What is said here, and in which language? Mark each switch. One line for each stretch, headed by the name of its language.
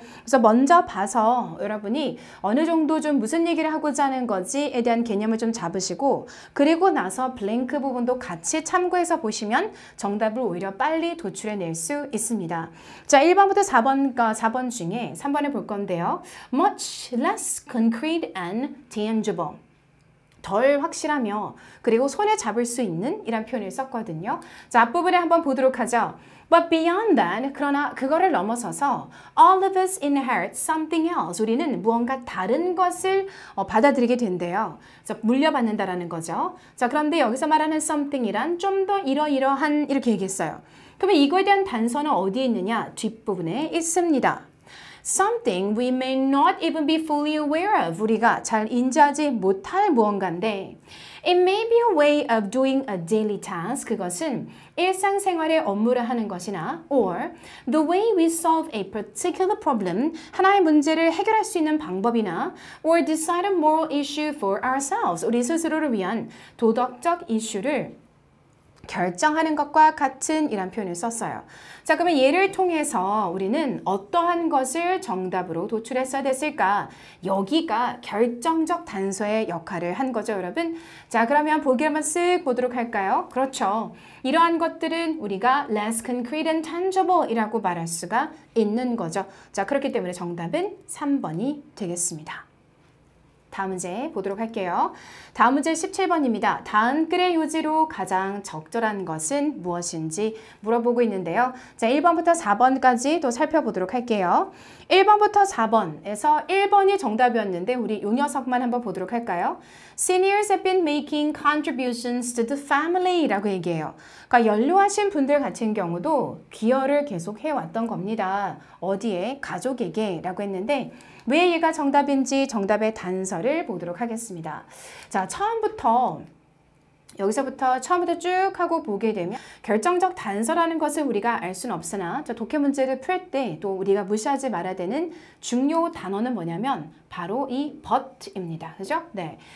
Korean: 그래서 먼저 봐서 여러분이 어느 정도 좀 무슨 얘기를 하고자 하는 건지에 대한 개념을 좀 잡으시고 그리고 나서 블랭크 부분도 같이 참고해서 보시면 정답을 오히려 빨리 도출해낼 수 있습니다. 자, 1번부터 4번 중에 3번을 볼 건데요.
English: Much less concrete and tangible.
Korean: 덜 확실하며 그리고 손에 잡을 수 있는 이란 표현을 썼거든요. 자, 앞부분에 한번 보도록 하죠.
English: But beyond that,
Korean: 그러나 그거를 넘어서서
English: all of us inherit something else.
Korean: 우리는 무언가 다른 것을 받아들이게 된대요. 자, 물려받는다라는 거죠. 자, 그런데 여기서 말하는 something이란 좀 더 이러이러한 이렇게 얘기했어요. 그러면 이거에 대한 단서는 어디에 있느냐? 뒷부분에 있습니다.
English: Something we may not even be fully aware of.
Korean: 우리가 잘 인지하지 못할 무언가인데
English: It may be a way of doing a daily task.
Korean: 그것은 일상생활의 업무를 하는 것이나
English: or the way we solve a particular problem.
Korean: 하나의 문제를 해결할 수 있는 방법이나
English: or decide a moral issue for ourselves.
Korean: 우리 스스로를 위한 도덕적 이슈를 결정하는 것과 같은 이란 표현을 썼어요. 자, 그러면 얘를 통해서 우리는 어떠한 것을 정답으로 도출했어야 됐을까? 여기가 결정적 단서의 역할을 한 거죠, 여러분. 자, 그러면 보기 한번 쓱 보도록 할까요? 그렇죠. 이러한 것들은 우리가
English: less concrete and tangible
Korean: 이라고 말할 수가 있는 거죠. 자, 그렇기 때문에 정답은 3번이 되겠습니다. 다음 문제 보도록 할게요. 다음 문제 17번입니다. 다음 글의 요지로 가장 적절한 것은 무엇인지 물어보고 있는데요. 자, 1번부터 4번까지 또 살펴보도록 할게요. 1번부터 4번에서 1번이 정답이었는데 우리 요 녀석만 한번 보도록 할까요?
English: Seniors have been making contributions to the family
Korean: 라고 얘기해요. 그러니까 연로하신 분들 같은 경우도 기여를 계속 해왔던 겁니다. 어디에? 가족에게 라고 했는데 왜 얘가 정답인지 정답의 단서를 보도록 하겠습니다. 자, 처음부터 여기서부터 처음부터 쭉 하고 보게 되면 결정적 단서라는 것을 우리가 알 수는 없으나 독해 문제를 풀 때 또 우리가 무시하지 말아야 되는 중요 단어는 뭐냐면 바로 이 but입니다. 그죠? 네.